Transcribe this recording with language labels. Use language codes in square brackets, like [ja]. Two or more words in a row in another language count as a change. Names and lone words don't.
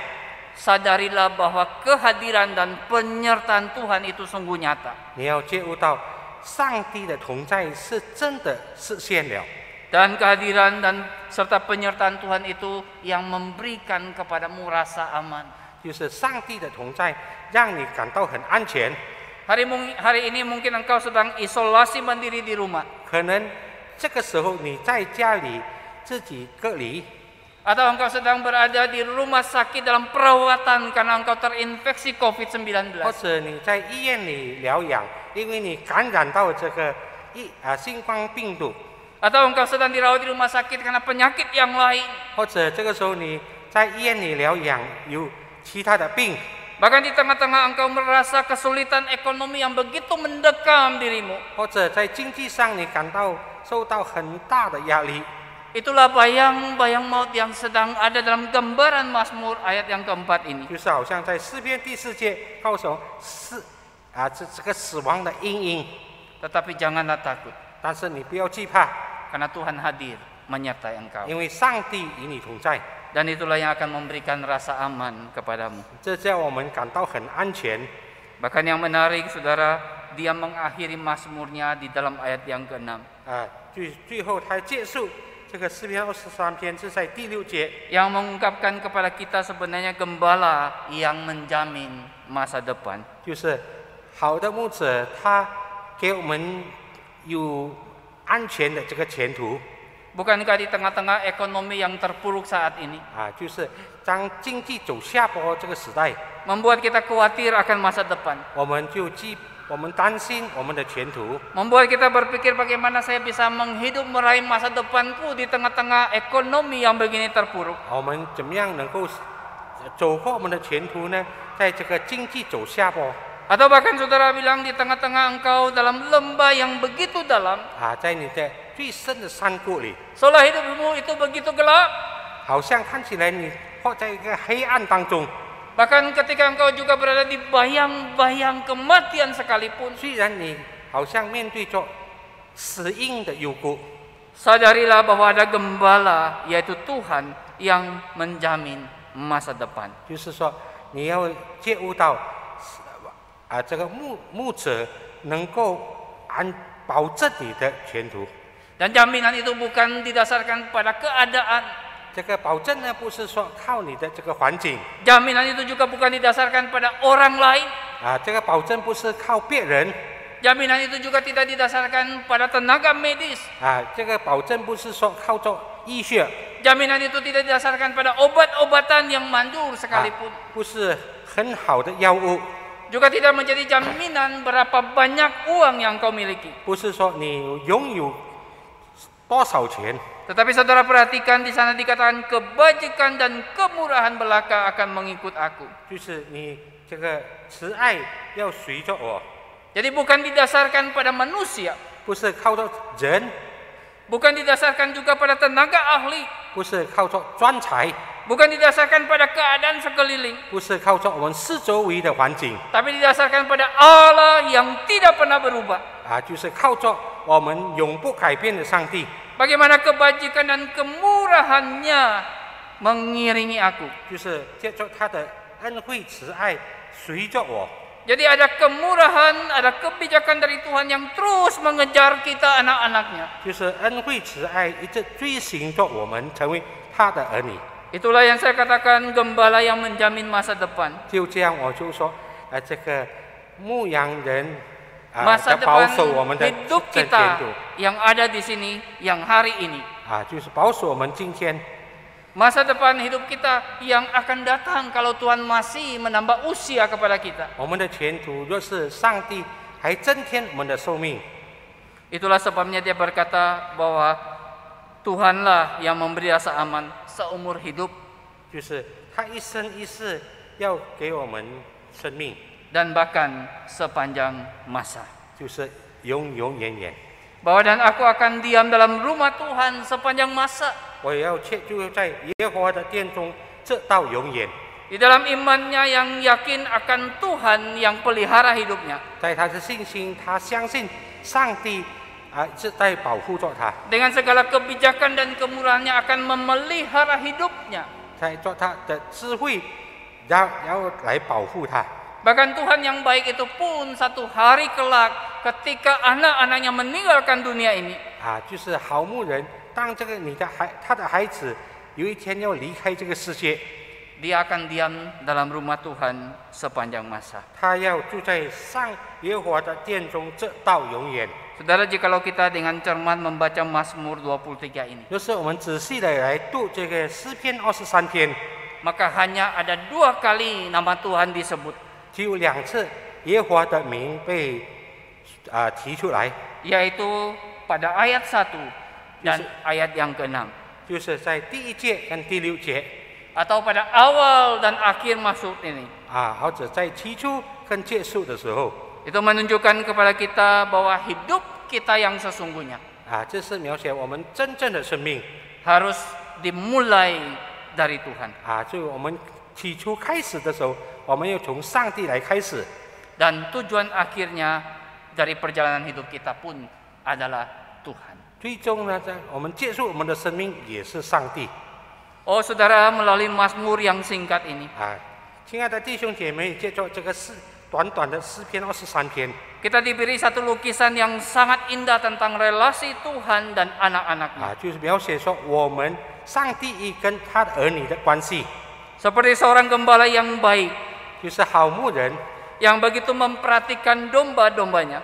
[id] sadarilah bahwa kehadiran dan penyertaan Tuhan itu sungguh nyata. [zh] 你要觉悟到上帝的同在是真的实现了。 [id] Dan kehadiran dan serta penyertaan Tuhan itu yang memberikan kepadamu rasa aman. [zh] 就是上帝的同在，让你感到很安全。 [id] Hari ini mungkin engkau sedang isolasi mandiri di rumah. [zh] 可能这个时候你在家里自己隔离， [id] Atau engkau sedang berada di rumah sakit dalam perawatan karena engkau terinfeksi [zh] 或 [id] COVID-19. [zh] 者你在医院里疗养，因为你感染到这个新冠病毒， [id] Atau engkau sedang dirawat di rumah sakit karena penyakit yang lain. [zh] 或者这个时候你在医院里疗养有其他的病， [id] Bahkan di tengah-tengah engkau merasa kesulitan ekonomi yang begitu mendekam dirimu. [zh] 或者在经济上你感到受到很大的压力。 [id] Itulah bayang-bayang maut yang sedang ada dalam gambaran Mazmur ayat yang keempat ini. [zh] 就是好像在诗篇第4节告诉我这个死亡的阴影， [id] Tetapi janganlah takut [zh] 但是你不要惧怕， [id] karena Tuhan hadir menyertai engkau. [zh] 因为上帝与你同在， [id] Dan itulah yang akan memberikan rasa aman kepadamu. [zh] 这叫我们感到很安全。 [id] Bahkan yang menarik, saudara, dia mengakhiri Mazmurnya di dalam ayat yang ke-6. [zh] 最后他结束这个诗篇23篇是在第6节， [id] Yang mengungkapkan kepada kita sebenarnya gembala yang menjamin masa depan. [zh] 就是好的牧者，他给我们有安全的这个前途。 [id] Bukankah di tengah-tengah ekonomi yang terpuruk saat ini [zh] 就是当经济走下坡这个时代， [id] membuat kita khawatir akan masa depan, [zh] 我们担心我们的前途， [id] membuat kita berpikir bagaimana saya bisa menghidup meraih masa depanku di tengah-tengah ekonomi yang begini terpuruk. [zh] 我们怎么样能够走过我们的前途呢？在这个经济走下坡， [id] Atau bahkan saudara bilang di tengah-tengah engkau dalam lembah yang begitu dalam, [zh] 在你的最深的山谷里， [id] seolah hidupmu itu begitu gelap. [zh] 好像看起来你活在一个黑暗当中。 [id] Bahkan ketika engkau juga berada di bayang-bayang kematian sekalipun, [zh] 虽然你好像面对着死荫的幽谷， [id] sadarilah bahwa ada gembala, yaitu Tuhan yang menjamin masa depan. [zh] 就是说你要觉悟到，这个牧者能够保证你的前途。 [id] Dan jaminan itu bukan didasarkan pada keadaan. [zh] 这个保证呢，不是说靠你的这个环境， [id] Jaminan itu juga bukan didasarkan pada orang lain. [zh] 这个保证不是靠别人， [id] Jaminan itu juga tidak didasarkan pada tenaga medis. [zh] 这个保证不是说靠着医学， [id] Jaminan itu tidak didasarkan pada obat-obatan yang manjur sekalipun. [zh] 不是很好的药物， [id] Juga tidak menjadi jaminan berapa banyak uang yang kau miliki. [zh] 不是说你拥有多少钱， [id] Tetapi saudara perhatikan di sana dikatakan kebajikan dan kemurahan belaka akan mengikut aku. [zh] 就是你这个慈爱要随着我， [id] Jadi bukan didasarkan pada manusia, [zh] 不是靠着人， [id] bukan didasarkan juga pada tenaga ahli, [zh] 不是靠着专才， [id] bukan didasarkan pada keadaan sekeliling, [zh] 不是靠着我们四周围的环境， [id] tapi didasarkan pada Allah yang tidak pernah berubah. [zh] 就是靠着我们永不改变的上帝。 [id] Bagaimana kebajikan dan kemurahannya mengiringi aku. [zh] 就是借着他的恩惠慈爱随着我， [id] Jadi ada kemurahan, ada kebijakan dari Tuhan yang terus mengejar kita anak-anaknya. [zh] 就是恩惠慈爱一直追寻着我们成为他的儿女。 [id] Itulah yang saya katakan gembala yang menjamin masa depan. [zh] 就这样，我就说，这个牧羊人 [id] Masa [zh] 保 [id] depan [zh] 守我们的 [id] hidup [zh] 前 [id] kita [zh] 途 [id] yang ada di sini, yang hari ini. [zh] 就是保守我们今天 [id] Masa depan hidup kita yang akan datang kalau Tuhan masih menambah usia kepada kita. [zh] 我们的前途。若是上帝还增添我们的寿命， [id] Itulah sebabnya dia berkata bahwa Tuhanlah yang memberi rasa aman seumur hidup [zh] 就是他一生一世要给我们生命， [id] dan bahkan sepanjang masa. [zh] 就是永永远远。 [id] Bahwa dan aku akan diam dalam rumah Tuhan sepanjang masa. [zh] 我也要就在耶和华的殿中，直到永远。 [id] Di dalam imannya yang yakin akan Tuhan yang pelihara hidupnya. [zh] 在他的信心，他相信上帝是在保护着他， [id] Dengan segala kebijakan dan kemurahannya akan memelihara hidupnya. [zh] 在做他的智慧，要来保护他。 [id] Bahkan Tuhan yang baik itu pun satu hari kelak ketika anak-anaknya meninggalkan dunia ini. [zh] 就是好牧人， 当他的孩子有一天要离开这个世界， [id] dia akan diam dalam rumah Tuhan sepanjang masa. [zh] 他要住在耶和华的殿中，直到永远。 [id] Saudara, jikalau kita dengan cermat membaca Mazmur 23 ini, [zh] 就是我们仔细的来读这个诗篇23篇， [id] maka hanya ada 2 kali nama Tuhan disebut, [zh] 只有2次耶和华的名被提出来， [id] yaitu pada ayat 1 dan ayat yang ke-6, [zh] 就是在第1节跟第6节 [id] atau pada awal dan akhir maksud ini. [zh] 或者在起初跟结束的时候 [id] Itu menunjukkan kepada kita bahwa hidup kita yang sesungguhnya [zh] 这是描写我们真正的生命 [id] harus dimulai dari Tuhan. [zh] 就我们起初开始的时候，我们要从上帝来开始， [id] Dan tujuan akhirnya dari perjalanan hidup kita pun adalah Tuhan. [zh] 最终呢，我们结束我们的生命也是上帝。 [id] Oh saudara, melalui Mazmur yang singkat ini, [zh] 亲爱的弟兄姐妹，借着这个短短的诗篇23篇， [id] kita diberi satu lukisan yang sangat indah tentang relasi Tuhan dan anak-anaknya. [zh] 就是描写说我们上帝跟他的儿女的关系， [id] Seperti seorang gembala yang baik, [zh] 就是好牧人， [id] yang begitu memperhatikan domba-dombanya.